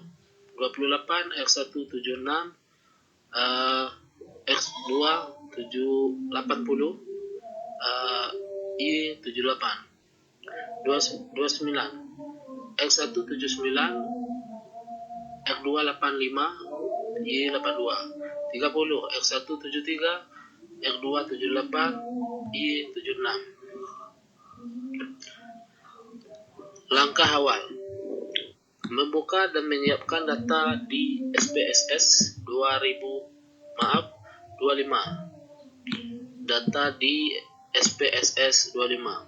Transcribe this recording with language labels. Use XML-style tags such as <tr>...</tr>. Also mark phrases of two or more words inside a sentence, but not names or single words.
<id>28. X1 76, X2 80, Y 78. 29. X1 79, X2 85, Y 82. 30. X1 73, X2 78, Y 76. Langkah awal: membuka dan menyiapkan data di SPSS 25. Data di SPSS 25.</id>